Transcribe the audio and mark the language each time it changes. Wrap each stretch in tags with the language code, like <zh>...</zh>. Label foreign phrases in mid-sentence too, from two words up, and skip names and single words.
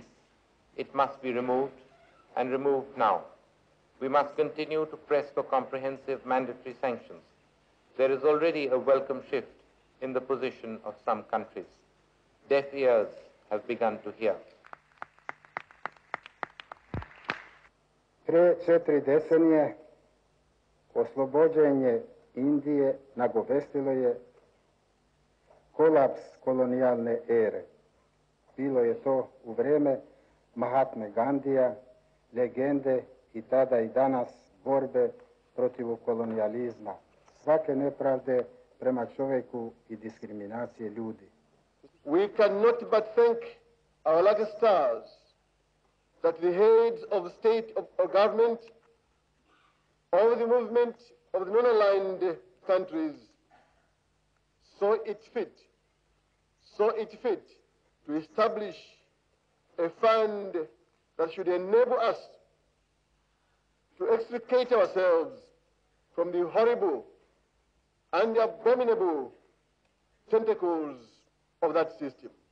<en>It must be removed, and removed now. We must continue to press for comprehensive mandatory sanctions. There is already a welcome shift in the position of some countries. Deaf ears have begun to hear.</en> <sr>Pre 4 decenije oslobođenje Indije nagovestilo je kolaps kolonijalne ere. Bilo je to u vreme Mahatme Gandhija, legende i tada i danas borbe protiv kolonijalizma, svake nepravde prema čovjeku i diskriminacije ljudi.</sr> <en>We cannot but thank our lucky stars that the heads of the state of government, of the movement of the non-aligned countries, saw it fit to establish a fund that should enable us to extricate ourselves from the horrible and the abominable tentacles of that system.</en>